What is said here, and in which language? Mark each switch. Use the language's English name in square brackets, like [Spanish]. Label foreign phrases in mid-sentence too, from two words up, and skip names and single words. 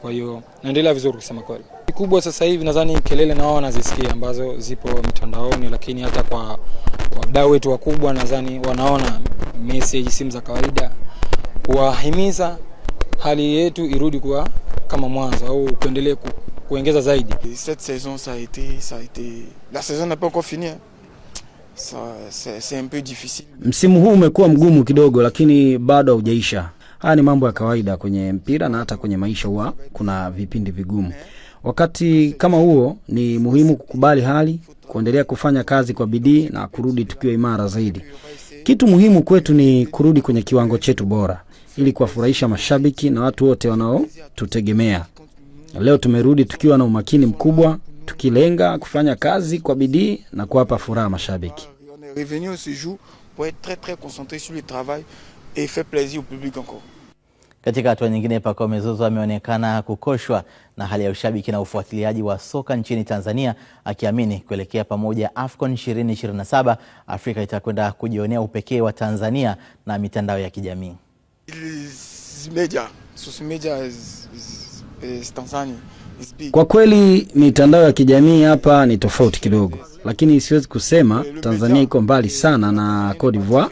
[Swahili] Kwa hiyo naendelea vizuri kusema kweli. Kikubwa sasa hivi nadhani kelele nao wanazisikia ambazo zipo mitandaoni, lakini hata kwa wadau wetu wakubwa nadhani wanaona message, simu za kawaida, kuwahimiza hali yetu irudi kwa kama mwanzo au kuendelee kuongeza zaidi. [French] Cette saison ça a été la saison n'est pas encore finie. C'est un peu difficile. [Swahili] Msimu huu umekuwa mgumu kidogo, lakini bado haujaisha. Haya ni mambo ya kawaida kwenye mpira na hata kwenye maisha, huwa kuna vipindi vigumu. Wakati kama huo ni muhimu kukubali hali, kuendelea kufanya kazi kwa bidii na kurudi tukiwa imara zaidi. Kitu muhimu kwetu ni kurudi kwenye kiwango chetu bora ili kuwafurahisha mashabiki na watu wote wanaotutegemea. Leo tumerudi tukiwa na umakini mkubwa, tukilenga kufanya kazi kwa bidii na kuwapa furaha mashabiki. [French] On est revenu ce jour pour être très concentré sur le travail et faire plaisir au public encore. [Swahili] Katika hatua nyingine, Pacome Zouzoua ameonekana kukoshwa na hali ya ushabiki na ufuatiliaji wa soka nchini Tanzania, akiamini kuelekea pamoja AFCON 2027 Afrika itakwenda kujionea upekee wa Tanzania na mitandao ya kijamii. Kwa kweli mitandao ya kijamii hapa ni tofauti kidogo, lakini siwezi kusema Tanzania iko mbali sana na Cote d'Ivoire.